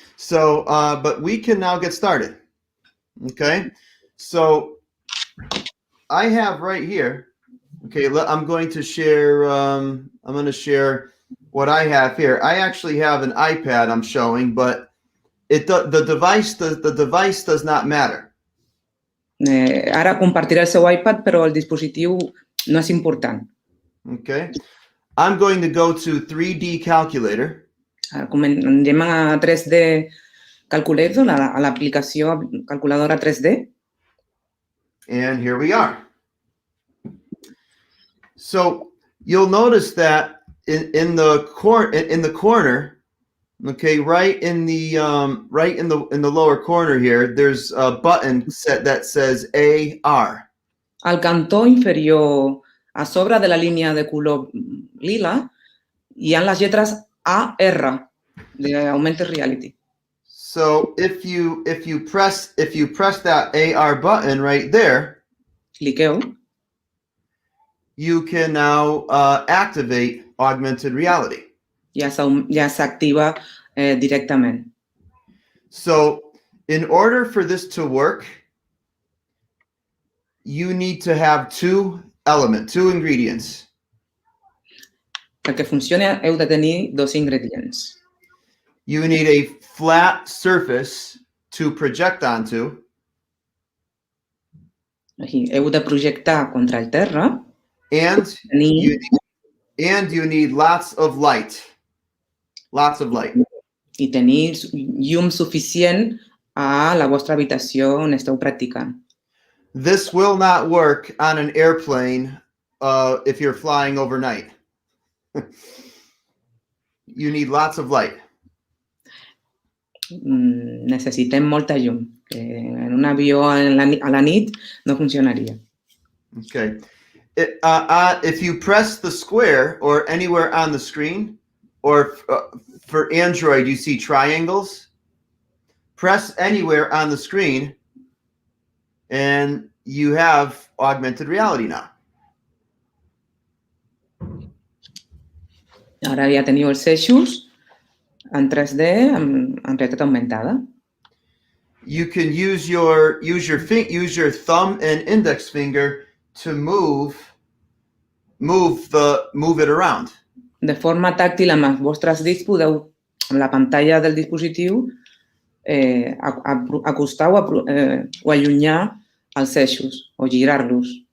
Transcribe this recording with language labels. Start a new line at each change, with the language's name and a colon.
English: So, but we can now get started. Okay, so I have right here. Okay, I'm going to share. I'm going to share what I have here. I actually have an iPad I'm showing, but the device does not matter.
Catalan: Ara compartiré el seu iPad, però el dispositiu no és important.
English: Okay, I'm going to go to 3D Calculator.
Catalan: Anem a 3D Calculator, a l'aplicació calculadora 3D.
English: And here we are. So you'll notice that in the corner, okay, right in the lower corner here, there's a button set that says AR.
Catalan: Al cantó inferior, a sobre de la línia de color lila, hi ha les lletres AR de Augmented Reality.
English: So if you press that AR button right there,
Catalan: Cliqueu.
English: you can now activate augmented reality.
Catalan: Ja s'activa directament.
English: So in order for this to work, you need to have two ingredients.
Catalan: Perquè funcioni heu de tenir dos ingredients.
English: You need a flat surface to project onto.
Catalan: Aquí, heu de projectar contra el terra.
English: And you need lots of light. Lots of light.
Catalan: I tenir llum suficient a la vostra habitació on esteu practicant.
English: This will not work on an airplane if you're flying overnight. You need lots of light.
Catalan: Necessitem molta llum. En un avió a la nit no funcionaria.
English: Okay. If you press the square or anywhere on the screen, or for Android, you see triangles. Press anywhere on the screen, and you have augmented reality now.
Catalan: Ara ja teniu els eixos en 3D en realitat augmentada.
English: You can use your thumb and index finger to move it around.
Catalan: De forma tàctil, amb els vostres dits podeu, amb la pantalla del dispositiu, acostar o allunyar els eixos o girar-los.